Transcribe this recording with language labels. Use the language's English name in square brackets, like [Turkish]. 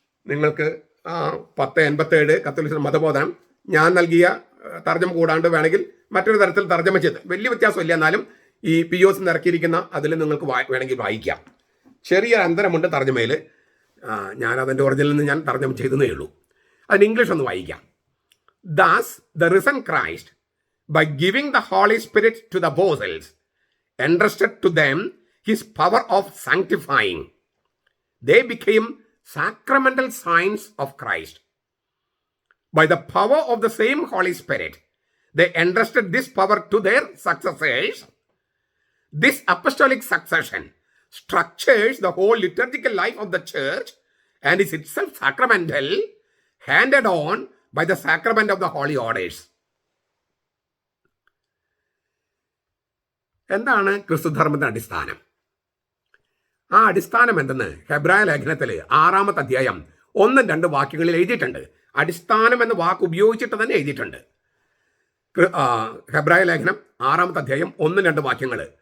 [Malayalam] നിങ്ങൾക്ക് 1087 കത്തോലിക്ക മതബോധനം ഞാൻ നൽകിയ തർജ്ജമ കൂടാണ്ട് വേണമെങ്കിൽ മറ്റൊരു തരത്തിൽ തർജ്ജമ ചെയ്ത്, വലിയ വ്യത്യാസമില്ല, എന്നാലും ഈ POS ഇറക്കിയിരിക്കുന്ന അതിൽ നിങ്ങൾക്ക് വേണമെങ്കിൽ വായിക്കാം. ചെറിയ അന്തരമുണ്ട് തർജ്ജമയിൽ. ഞാനതിൻ്റെ ഒറിജിനലിൽ നിന്ന് ഞാൻ തർജ്ജമ ചെയ്തതേ ഉള്ളൂ. അതിന് ഇംഗ്ലീഷ് ഒന്ന് വായിക്കാം. [English] Thus the risen Christ, by giving the Holy Spirit to the apostles, entrusted to them his power of sanctifying. They became sacramental signs of Christ. By the power of the same Holy Spirit, they entrusted this power to their successors. This apostolic succession structures the whole liturgical life of the church and is itself sacramental, handed on by the sacrament of the holy orders. [Malayalam] എന്താണ് ക്രിസ്തുധർമ്മത്തിന്റെ അടിസ്ഥാനം? ആ അടിസ്ഥാനം എന്തെന്ന് ഹെബ്രായ ലേഖനത്തിൽ 6-ാമത്തെ അധ്യായം 1-2 വാക്യങ്ങളിൽ എഴുതിയിട്ടുണ്ട്. അടിസ്ഥാനം എന്ന വാക്ക് ഉപയോഗിച്ചിട്ട് തന്നെ എഴുതിയിട്ടുണ്ട്. ഹെബ്രായ ലേഖനം 6-ാമത്തെ അധ്യായം 1-2 വാക്യങ്ങൾ.